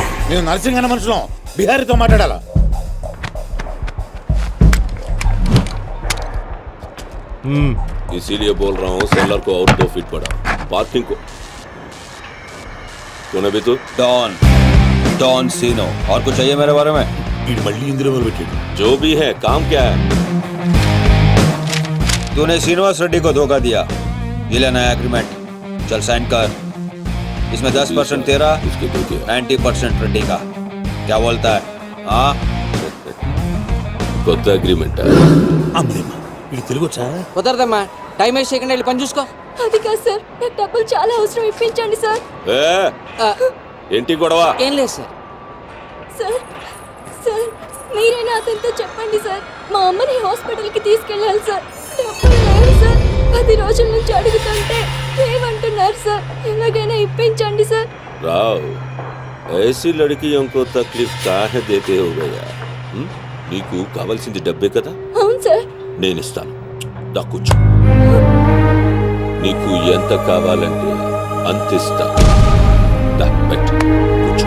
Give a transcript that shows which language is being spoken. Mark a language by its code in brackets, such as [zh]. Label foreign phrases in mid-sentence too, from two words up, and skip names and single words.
[te] నేను నర్సింగ్ అన్న మనుషులం బిహారీతో మాట్లాడాలా [hi] इसीलिए बोल रहा हूँ सेलर को और 2 फीट बढ़ा पार्किंग को कौन है तू डॉन सीनो और कुछ चाहिए मेरे बारे में? [te] వీడు మళ్ళీ ఇందులో మొదలు పెట్టాడు [hi] जो भी है काम क्या है तूने श्रीनिवास रेड्डी को धोखा दिया, ये लेना है एग्रीमेंट, चल साइन कर। इसमें 10% तेरा, उसके दो क्या 90% रेड्डी का। क्या बोलता है? हाँ [te] కొత్త అగ్రిమెంట్ అమ్మదేమ్మా వీడు తెలుగు వచ్చా కుదరదమ్మా టైం వేస్ట్ చేయకుండా వెళ్ళి పని చూసుకో. అది కాదు సార్, నాకు డబ్బులు చాలా అవసరం, ఇప్పించండి సార్. ఏంటి గొడవ ఏం లేదు సార్. సార్ సార్ మీరైనా అతనితో చెప్పండి సార్, మా అమ్మని హాస్పిటల్కి తీసుకెళ్ళాలి సార్. డబ్బులు లేవు సార్, 10 రోజుల నుంచి అడుగుతుంటే ఏమంటున్నారు సార్, ఎలాగైనా ఇప్పించండి సార్. [hi] రావ్ ऐसी लड़कियों को तकलीफ काहे देते हो भैया [te] నీకు కావాల్సింది డబ్బే కదా అవును సార్. నేను ఇస్తాను దా కూర్చో నీకు ఎంత కావాలంటే అంత ఇస్తా దా పెట్టు కూర్చో